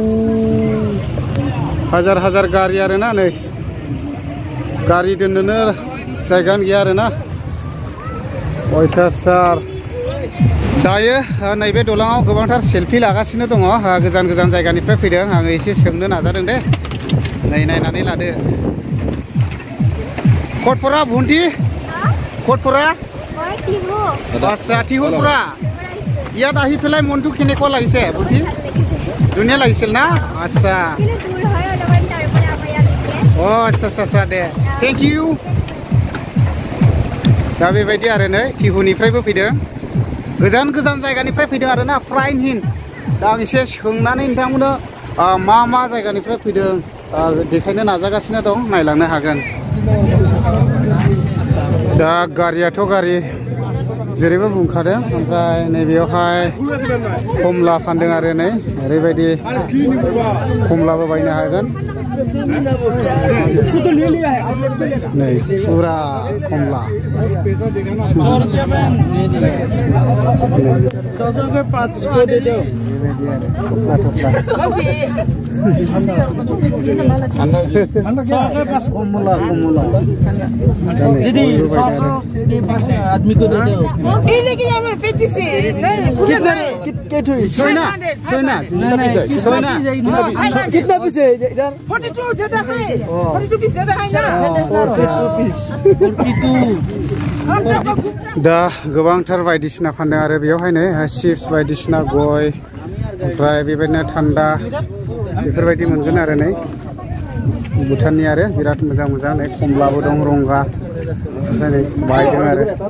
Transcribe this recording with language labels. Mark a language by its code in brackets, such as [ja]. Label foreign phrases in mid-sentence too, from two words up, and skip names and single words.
[brx] हाजार हाजार गारि आरोना नै गारि दोननोनो जायगायानो गैया आरोना अयथासार दायो नैबे दलाङाव गोबांथार सेल्फि लागासिनो दङ गोजान गोजान जायगानिफ्राय फैदों आङो एसे सोंनो नाजादों दे नै नायनानै लादो [as] कटफरा भुन्टी कटफरा आচ্ছা टिहुरपरा ইয়াত আহি পেলাই মনটো কেনেকুৱা লাগিছে ভুন্টি ধুনীয়া লাগিছিল না আচ্ছা অ আচ্ছা আচ্ছা দে [en] thank you [brx] दा बेबायदि आरो नै टिहुनिफ्रायबो फैदों गोजान गोजान जायगानिफ्राय फैदों आरोना फ्राइन हिन दा आं एसे सोंनानै नोंथांमोननो मा मा जायगानिफ्राय फैदों देखायनो नाजागासिनो दं नायलांनो हागोन दा गारियाथ' गारि जेरैबो बुंखादों ओमफ्राय नैबेयावहाय कमला फानदों आरो नै ओरैबायदि कमलाबो बायनो हागोन [hi] नहीं पूरा कमला कमला कमला आदमी को दे दो सोना सोना सोना कितना पीस है इधर 42 ज्यादा है 42 पीस ज्यादा है ना [brx] 42 दा गोबांथार बायदिसिना फानदों आरो बेयावहायनो चिप्स बायदिसिना गय ओमफ्राय बेबायदिनो थान्दा बेफोरबायदि मोनगोन आरो नै भुटाननि आरो बिराद मोजां मोजां नै कमलाबो दं रंगा ओमफ्राय नै बायदों आरो